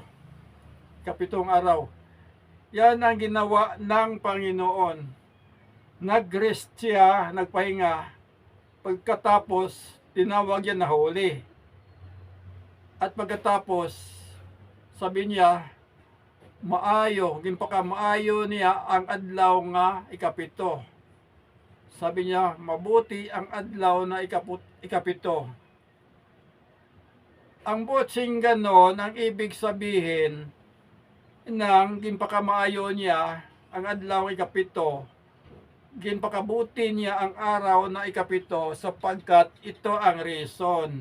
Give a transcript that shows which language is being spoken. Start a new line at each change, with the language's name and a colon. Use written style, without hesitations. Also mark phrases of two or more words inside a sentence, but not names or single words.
Filipino: Kapitong araw. Yan ang ginawa ng Panginoon. Nag-rest siya, nagpahinga. Pagkatapos, tinawag niya na huli. At pagkatapos, sabi niya,
Hiligaynon: maayo, gimpaka maayo niya ang adlaw nga ikapito.
Filipino: Sabi niya, mabuti ang adlaw na ikapito. Ang botsing ganon, ang ibig sabihin ng
Hiligaynon: ginpakamaayo niya ang adlaw ikapito,
Filipino: ginpakabuti niya ang araw na ikapito sapagkat ito ang reason.